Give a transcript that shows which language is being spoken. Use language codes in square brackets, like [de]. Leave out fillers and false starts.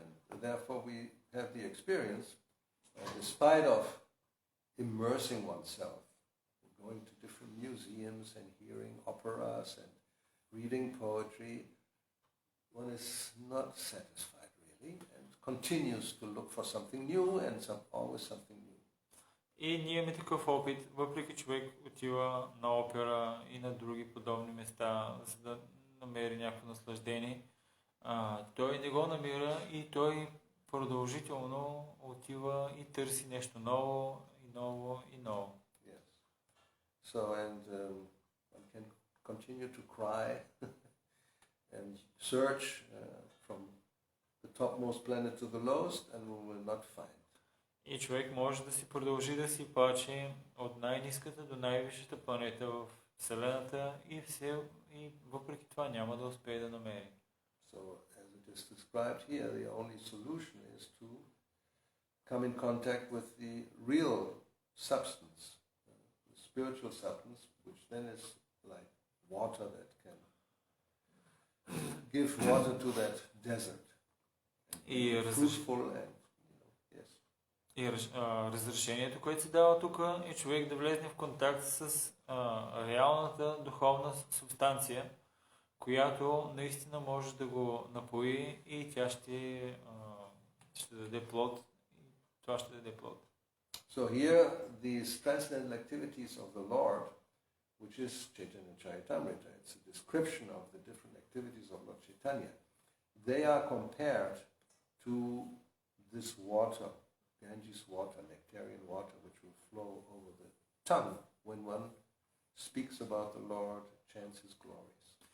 [en] And therefore we have the experience, despite of immersing oneself, going to different museums and hearing operas and reading poetry, one is not satisfied really and continues to look for something new and always something new. [bg] И ние имаме такъв опит, въпреки човек отива на опера и на други подобни места, за да намери някакво наслаждение, той не го намира и той продължително отива и търси нещо ново и ново и ново. [en] Yes. So and one can continue to cry and search from the topmost planet to the lowest and we will not find. [bg] И човек може да си продължи да си плаче от най-ниската до най-висшата планета в Вселената и въпреки това няма да успее да намери. [en] So as it is described here, the only solution is to come in contact with the real substance, the spiritual substance, which then is like water that can give water to that desert. And fruitful and yes. [bg] И разрешението, което се дава тук, е човек да влезне в контакт с реалната духовна субстанция, която наистина може да го напои и тя ще даде плод. И това ще даде плод. [en] So here, these transcendental activities of the Lord, which is Chaitanya Charitamrita, it's a description of the different activities of Lord Chaitanya. They are compared to this water, Ganges water, nectarian water, which will flow over the tongue when one speaks about the Lord, chants His glories.